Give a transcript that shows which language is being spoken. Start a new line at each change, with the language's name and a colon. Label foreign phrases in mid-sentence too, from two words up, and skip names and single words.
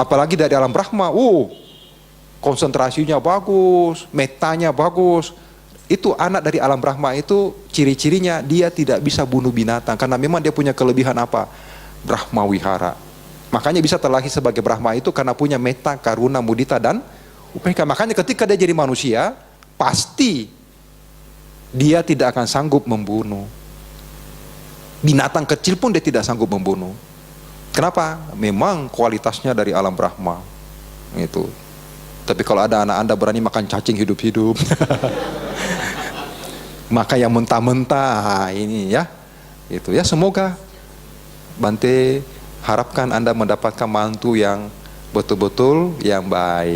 Indonesian: Apalagi dari alam Brahma. Konsentrasinya bagus. Metanya bagus. Itu anak dari alam Brahma itu ciri-cirinya dia tidak bisa bunuh binatang. Karena memang dia punya kelebihan apa? Brahma wihara. Makanya bisa terlahir sebagai Brahma itu karena punya
Pali: metta, karuna, mudita,
Indonesian: dan upeka. Makanya ketika dia jadi manusia, pasti dia tidak akan sanggup membunuh. Binatang kecil pun dia tidak sanggup membunuh. Kenapa? Memang kualitasnya dari alam Brahma. Itu. Tapi kalau ada anak Anda berani makan cacing hidup-hidup, maka yang mentah-mentah ini ya, itu ya, semoga Bante harapkan Anda mendapatkan mantu yang betul-betul yang baik.